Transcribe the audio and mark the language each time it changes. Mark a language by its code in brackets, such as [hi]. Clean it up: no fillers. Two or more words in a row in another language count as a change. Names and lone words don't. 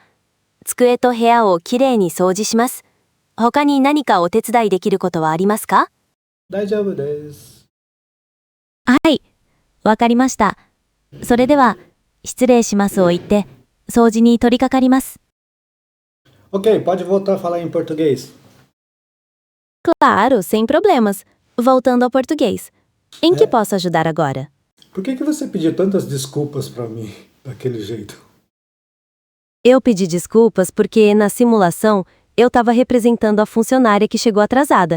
[ja] 机と部屋をきれいに掃除します。他に何かお手伝いできることはありますか？大丈夫です。はい。わかりました。それでは、失礼しますを言って、掃除に取り掛かります。 [pt] Ok, pode voltar a falar em português. Claro, sem problemas. Voltando ao português. Em que É. posso ajudar agora? Por que você pediu tantas desculpas para mim daquele jeito? Eu pedi desculpas porque, na simulação, eu estava representando a funcionária que chegou atrasada.